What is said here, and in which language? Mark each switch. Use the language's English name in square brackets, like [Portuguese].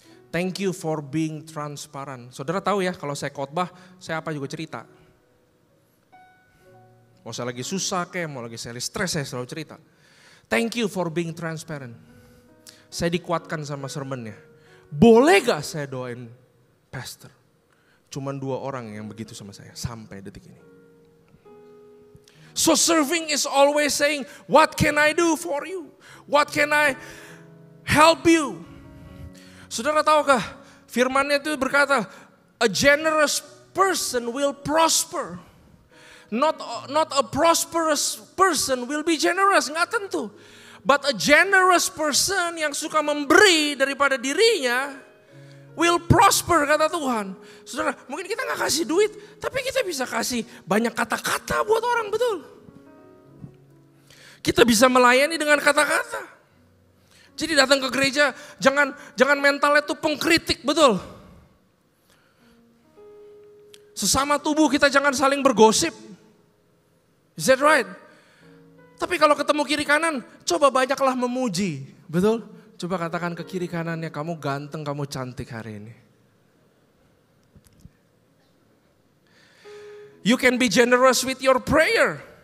[English] Thank you for being transparent." [Indonesian] Saudara tahu ya, kalau saya khotbah, saya apa juga cerita. Mau saya lagi susah mau lagi saya stres, saya selalu cerita. [English] Thank you for being transparent. [Indonesian] Saya dikuatkan sama sermonnya. Boleh gak saya doain pastor? Cuman 2 orang yang begitu sama saya sampai detik ini. [English] So serving is always saying, what can I do for you? What can I help you? [Indonesian] Saudara tahukah firmannya itu berkata, [English] a generous person will prosper. Not a prosperous person will be generous, [Indonesian] nggak tentu. [English] But a generous person [Indonesian] yang suka memberi daripada dirinya [English] will prosper, [Indonesian] kata Tuhan. Saudara, mungkin kita nggak kasih duit, tapi kita bisa kasih banyak kata-kata buat orang, betul. Kita bisa melayani dengan kata-kata. Jadi datang ke gereja, jangan mentalnya tuh pengkritik, betul. Sesama tubuh kita jangan saling bergosip. [English] Is that right? [Indonesian] Tapi kalau ketemu kiri kanan, coba banyaklah memuji. Betul? Coba katakan ke kiri kanannya, kamu ganteng, kamu cantik hari ini. [English] You can be generous with your prayer.